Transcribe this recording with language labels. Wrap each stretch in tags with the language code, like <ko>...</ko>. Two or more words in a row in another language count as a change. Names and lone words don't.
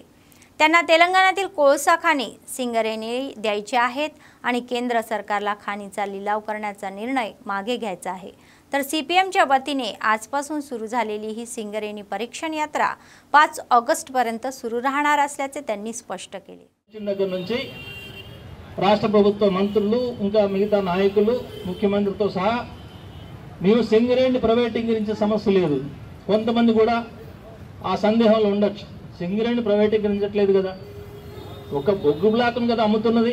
<mr>त्यांना तेलंगणातील कोळसा खाणी सिंगरेने द्यायचे आहेत आणि केंद्र सरकारला खाणीचा लिलाव करण्याचा निर्णय मागे घ्यायचा आहे. तर सीपीएमच्या वतीने आजपासून सुरू झालेली ही सिंगरेनी परीक्षण यात्रा 5 ऑगस्टपर्यंत सुरू राहणार असल्याचे त्यांनी स्पष्ट केले.</mr> <te>దగ్గర నుంచి రాష్ట్ర ప్రభుత్వ మంత్రులు ఇంకా మిగతా నాయకులు ముఖ్యమంత్రితో సహా మేము సింగరేణి ప్రైవేటీకరించే సమస్య లేదు. కొంతమంది కూడా ఆ సందేహంలో ఉండొచ్చు. సింగరేణి ప్రైవేటీకరించట్లేదు కదా, ఒక బొగ్గు బ్లాక్ను కదా అమ్ముతున్నది.</te>